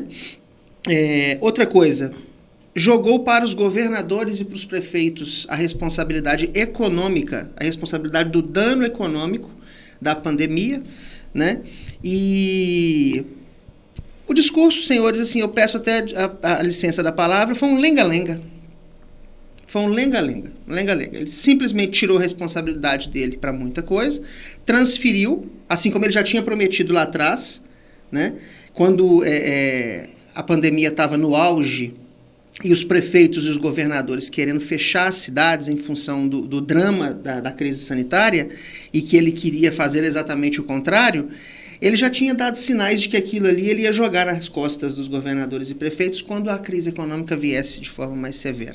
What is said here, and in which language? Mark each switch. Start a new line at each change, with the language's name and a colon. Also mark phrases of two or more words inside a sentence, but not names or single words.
Portuguese: Outra coisa, jogou para os governadores e para os prefeitos a responsabilidade econômica, a responsabilidade do dano econômico da pandemia, né? E o discurso, senhores, assim, eu peço até a licença da palavra, foi um lenga-lenga. Foi um lenga-lenga, lenga-lenga. Ele simplesmente tirou a responsabilidade dele para muita coisa, transferiu, assim como ele já tinha prometido lá atrás, né? Quando a pandemia estava no auge e os prefeitos e os governadores querendo fechar as cidades em função do drama da crise sanitária, e que ele queria fazer exatamente o contrário, ele já tinha dado sinais de que aquilo ali ele ia jogar nas costas dos governadores e prefeitos quando a crise econômica viesse de forma mais severa.